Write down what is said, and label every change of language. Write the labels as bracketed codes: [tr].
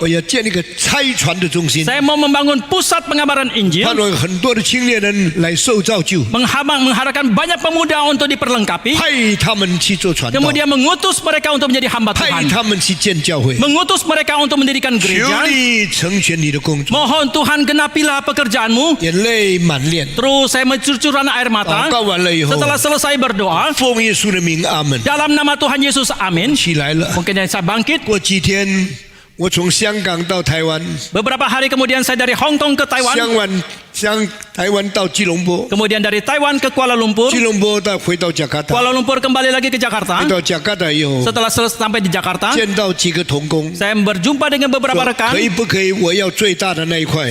[zh] 我要建一个差传的中心， [id] saya mau membangun pusat pengabaran [zh] 盼 [id] Injil, [zh] 望很多的青年人来受造就， [id] mengharapkan banyak pemuda untuk diperlengkapi, [zh] 派他们去做传道， [id] kemudian mengutus mereka untuk menjadi hamba [zh] 派 [id] Tuhan, [zh] 他们去建教会。 [id] mengutus mereka untuk mendirikan [zh] 求 [id] gereja. [zh] 你成全你的工作， [id] Mohon Tuhan genapilah pekerjaanmu. [zh] 眼泪满脸。 [id] Terus saya mencucurkan air [zh] 祷 [id] mata. [zh] 告完了以后， [id] Setelah selesai berdoa, [zh] 奉耶稣的名，阿门。 [id] dalam nama Tuhan Yesus, amin. [zh] 起来了。 [id] Mungkin saya bangkit. [zh] 过几天，我从香港到台湾， [id] Beberapa hari kemudian saya dari Hong Kong ke Taiwan, [zh] 台湾到吉隆坡， [id] kemudian dari Taiwan ke Kuala Lumpur, [zh] 吉隆坡回到加卡达， [id] Kuala Lumpur kembali lagi ke [zh] 回 [id] Jakarta. [zh] 到加卡达以后， [id] Setelah sampai di Jakarta, [zh] 见到几个同工， [id] saya berjumpa dengan beberapa [zh] 说 [id] rekan. [zh] 可以不可以？我要最大的那一块。